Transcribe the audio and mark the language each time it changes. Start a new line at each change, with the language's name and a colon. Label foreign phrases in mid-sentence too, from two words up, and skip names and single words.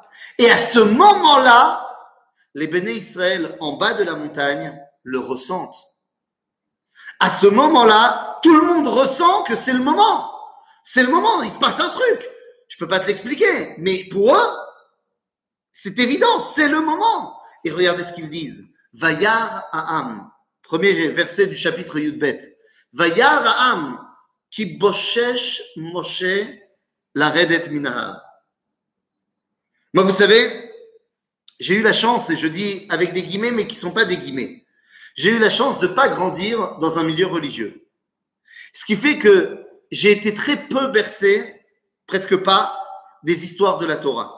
French: Et à ce moment-là, les Béné Israël en bas de la montagne le ressentent. À ce moment-là, tout le monde ressent que c'est le moment. C'est le moment, il se passe un truc. Je ne peux pas te l'expliquer, mais pour eux, c'est évident, c'est le moment. Et regardez ce qu'ils disent.
Hebrew: וירא העם,
French: premier verset du chapitre Yudbet.
Hebrew: וירא העם, כי בשש משה לרדת מן ההר.
French: Moi, vous savez, j'ai eu la chance, et je dis avec des guillemets, mais qui ne sont pas des guillemets. J'ai eu la chance de ne pas grandir dans un milieu religieux. Ce qui fait que j'ai été très peu bercé, presque pas, des histoires de la Torah.